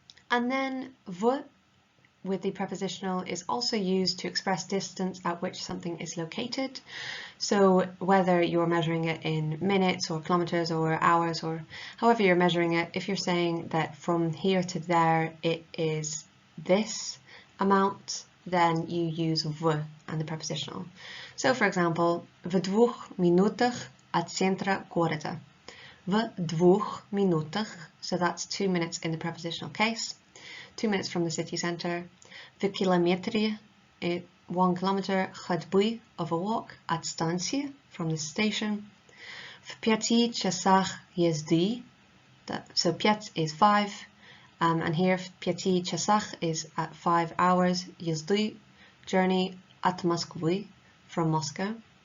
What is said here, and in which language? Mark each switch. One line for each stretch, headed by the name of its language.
English: And then в with the prepositional is also used to express distance at which something is located. So whether you're measuring it in minutes or kilometers or hours or however you're measuring it, if you're saying that from here to there it is this amount, then you use v and the prepositional. So for example,
Russian: в 2 минутах от центра города. В 2 минутах,
English: so that's 2 minutes in the prepositional case. 2 minutes from the city centre.
Russian: В километре,
English: 1 kilometre, ходьбы, of a walk, at станции, from the station.
Russian: В 5 часах езды,
English: so 5 is 5, and here
Russian: в 5 часах
English: is at 5 hours, езды, journey, at Москвы, from Moscow.